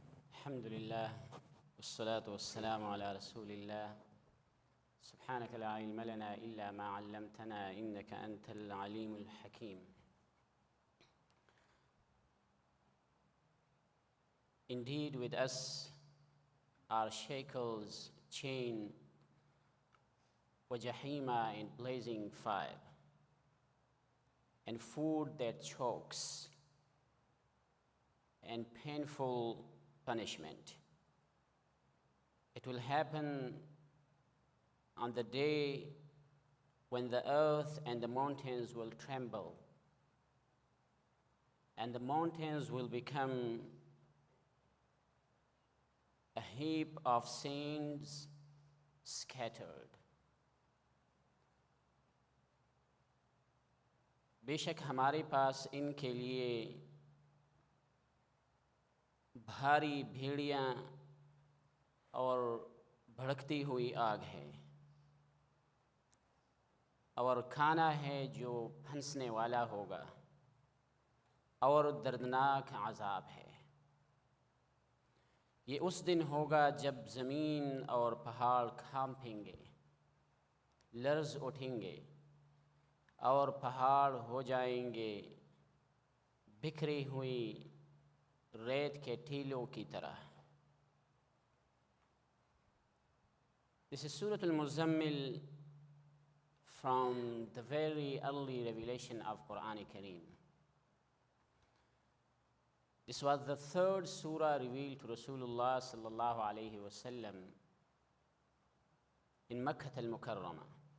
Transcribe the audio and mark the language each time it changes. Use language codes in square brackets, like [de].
[ar] الحمد لله والصلاة والسلام على رسول الله سبحانك لا علم لنا إلا ما علمتنا إنك أنت العليم الحكيم. [en] Indeed, with us are shackles, chain, wajahima, in blazing fire, and food that chokes, and painful punishment. It will happen on the day when the earth and the mountains will tremble, and the mountains will become a heap of sands scattered. [hi] बेशक हमारे पास इनके लिए भारी भेड़ियाँ और भड़कती हुई आग है, और खाना है जो फंसने वाला होगा, और दर्दनाक अज़ाब है। ये उस दिन होगा जब ज़मीन और पहाड़ कांपेंगे, लर्ज़ उठेंगे, और पहाड़ हो जाएंगे बिखरी हुई रेत के टीलों की तरह। [en] This is Surah Al-Muzammil from the very early revelation of Qur'ān Kareem. This was the third surah revealed to Rasulullah [ar] sallallahu alayhi wa sallam [en] in Makkah al-Mukarramah.